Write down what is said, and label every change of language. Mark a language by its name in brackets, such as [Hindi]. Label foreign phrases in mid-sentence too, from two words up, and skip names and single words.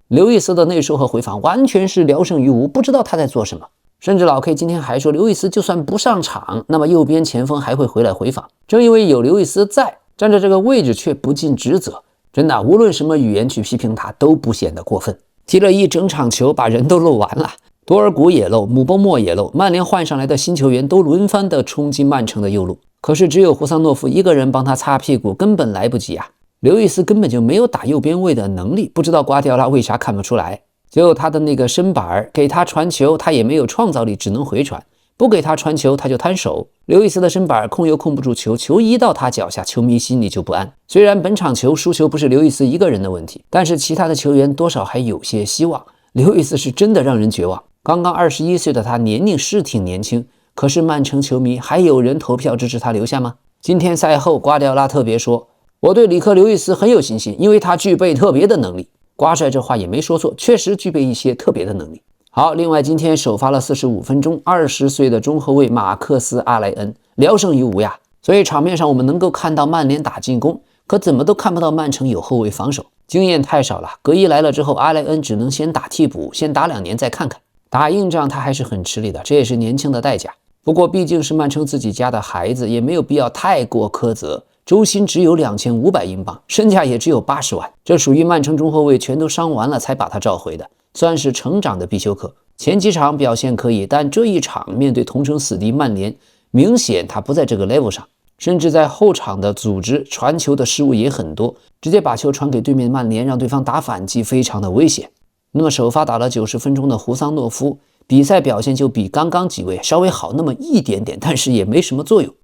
[Chinese] 劉易斯的內收和回防完全是聊勝於無，不知道他在做什麼。甚至老 K 今天還說，劉易斯就算不上場，那麼右邊前鋒還会回來回防。正因為有劉易斯在，站在這個位置卻不盡職責，真的無論什麼語言去批評他都不顯得過分。踢了一整場球，把人都漏完了，多爾古也漏，姆波莫也漏，曼联換上來的新球员都輪番的衝擊曼城的右路。可是只有胡桑諾夫一個人幫他擦屁股，根本來不及啊！劉易斯根本就沒有打右邊位的能力，不知道瓜迪奧拉為啥看不出來。就他的那個身板，給他傳球他也沒有創造力，只能回傳；不給他傳球他就攤手。劉易斯的身板控又控不住球，球一到他腳下，球迷心裡就不安。雖然本場球輸球不是劉易斯一個人的問題，但是其他的球員多少還有些希望。劉易斯是真的讓人絕望。剛剛21歲的他年齡是挺年輕，可是曼城球迷還有人投票支持他留下嗎？今天賽後瓜迪奧拉特別說，我對里克·劉易斯很有信心，因為他具備特別的能力。瓜帥這話也沒說錯，確實具備一些特別的能力。好，另外今天首發了45分鐘，20歲的中後衛馬克斯·阿萊恩聊勝於無呀。所以場面上我們能夠看到曼聯打進攻，可怎麼都看不到曼城有後衛防守，經驗太少了。格伊來了之後，阿萊恩只能先打替補，先打 2年再看看。打硬仗他還是很吃力的，這也是年輕的代價。不過畢竟是曼城自己家的孩子，也沒有必要太過苛責。周薪只有2500英鎊，身價也只有80萬，這屬於曼城中後衛全都傷完了才把他召回的，算是成長的必修課。前幾場表現可以，但這一場面對同城死敵曼聯，明顯他不在這個 level 上，甚至在後場的組織傳球的失誤也很多，直接把球傳給對面曼聯，讓對方打反擊，非常的危險。那麼首發打了90分鐘的胡桑諾夫，比賽表現就比剛剛幾位稍微好那麼一點點，但是也沒什麼作用。